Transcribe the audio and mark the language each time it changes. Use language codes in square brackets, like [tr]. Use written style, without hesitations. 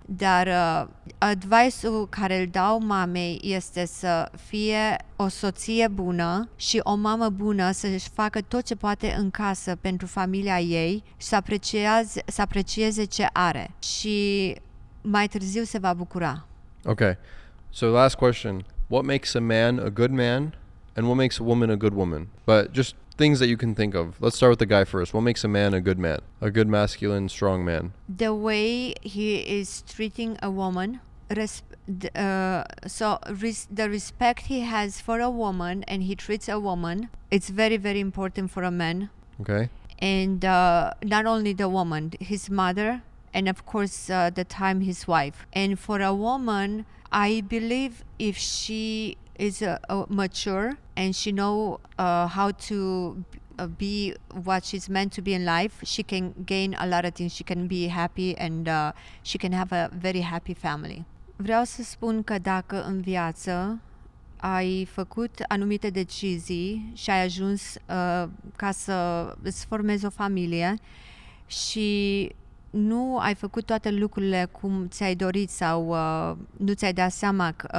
[ro] Dar advice-ul care îl dau mamei este să fie o soție bună și o mamă bună, să-și facă tot ce poate în casă pentru familia ei și să aprecieze ce are. Și mai târziu se va bucura. [en] Okay. So last question. What makes a man a good man and what makes a woman a good woman? But just things that you can think of. Let's start with the guy first. What makes a man a good man? A good masculine, strong man? The way he is treating a woman, the respect he has for a woman and he treats a woman, it's very, very important for a man. Okay. And not only the woman, his mother, and of course the time his wife. And for a woman, I believe if she is mature and she know how to be what she's meant to be in life, she can gain a lot of things. She can be happy and she can have a very happy family. [ro] Vreau să spun că dacă în viață ai făcut anumite decizii și ai ajuns ca să îți formezi o familie și nu ai făcut toate lucrurile cum ți-ai dorit sau nu ți-ai dat seama,